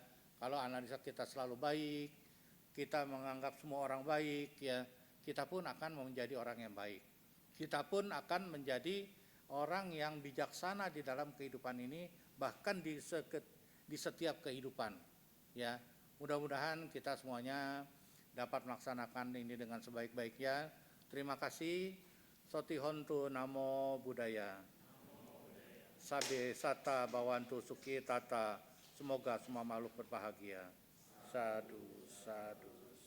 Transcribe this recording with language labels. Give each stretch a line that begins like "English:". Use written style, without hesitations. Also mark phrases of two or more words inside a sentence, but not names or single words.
Indonesian: Kalau analisa kita selalu baik, kita menganggap semua orang baik ya, kita pun akan menjadi orang yang baik. Kita pun akan menjadi orang yang bijaksana di dalam kehidupan ini, bahkan di setiap kehidupan ya. Mudah-mudahan kita semuanya dapat melaksanakan ini dengan sebaik-baiknya. Terima kasih.
Pali: Sotihontu namo buddhaya. Sabe sata bawantu suki tata.
Indonesian: Semoga semua makhluk berbahagia.
Pali: Sadu, sadu.